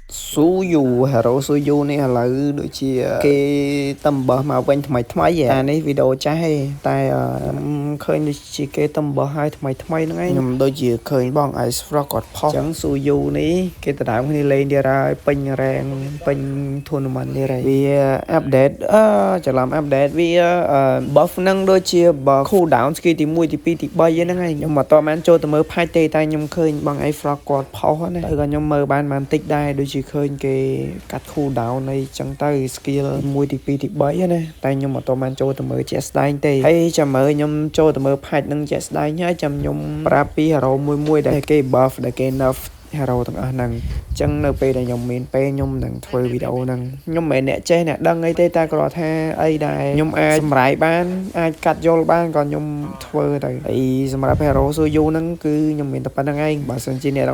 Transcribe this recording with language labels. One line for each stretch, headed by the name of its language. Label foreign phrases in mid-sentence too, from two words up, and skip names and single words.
Khmer: Suyu hero Suyu
Vietnamese: này là
Khmer: ដូចជាគេតំបោះមកវិញថ្មីតែនេះវីដេអូចាស់ទេតែឃើញដូចជាគេតំបោះឲ្យថ្មីហ្នឹងឯងខ្ញុំដូចជាឃើញបង Ice Frog គាត់ផុសអញ្ចឹង Suyu នេះគេដណ្ដើមគ្នាលេ ងទៀតហើយពេញ rank ពេញ tournament នេះហើយវា update ច្រឡំ update វា buff ហ្នឹងដូចជា
English: cool down skill
Khmer: ទី1ទី2ទី3ហ្នឹងហើយខ្ញុំអត់តបានចូលទៅមើល patch ទេតែខ្ញុំឃើញបង Ice Frog គាត់ផុសណាហើយក៏ខ្ញុំមើលបានតិចដែរដូចជាឃើញគេកាត់
English: cool down
Khmer: នៃ ចឹងទៅ skill 1ទី2ទី3ណាតែខ្ញុំអត់បានចូលទៅមើលជាក់ស្ដែងទេហើយចាំមើលខ្ញុំចូលទៅមើល patch នឹងជាក់ស្ដែងហើយចាំខ្ញុំប្រាប់ពី hero មួយដែលគេ buff ដែលគេ nerf hero ទាំងអស់ហ្នឹងអញ្ចឹងនៅពេលដែលខ្ញុំមានពេលខ្ញុំនឹងធ្វើវីដេអូហ្នឹងខ្ញុំមិនមែនអ្នកចេះអ្នកដឹងអីទេតែគ្រាន់ថាអីដែលខ្ញុំអាចសម្រាយបានអាចកាត់យល់បានក៏ខ្ញុំធ្វើទៅហើយសម្រាប់ hero Suyu ហ្នឹងគឺខ្ញុំមានតែប៉ុណ្្នឹងឯងបើសិនជាអ្នក